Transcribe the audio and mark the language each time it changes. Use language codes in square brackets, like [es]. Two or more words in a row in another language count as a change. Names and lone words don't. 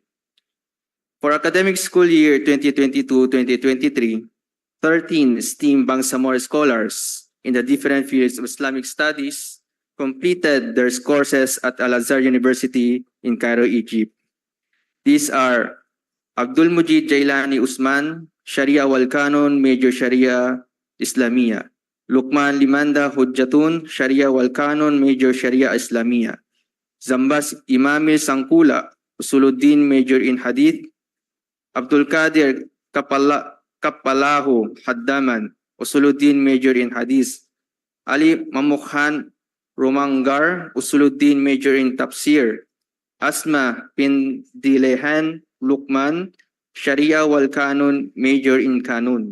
[en] For academic school year 2022-2023, 13 esteemed Bangsamoro scholars in the different fields of Islamic studies completed their courses at Al-Azhar University in Cairo, Egypt. These are Abdul Mujid Jailani Usman, [ar] الشريعة والقانون, Major الشريعة الإسلامية. Luqman Limanda Hujjatun, الشريعة والقانون, Major الشريعة الإسلامية. [en] Zambas Imamil Sangkula, Usuluddin, Major in Hadith. Abdul Qadir Kapalahu Haddaman, Usuluddin, Major in Hadith. Ali Mamukhan Romangar, Usuluddin, Major in Tafsir. Asma bin Dilehan Luqman, [ar] الشريعة والقانون, [en] Major in Kanun.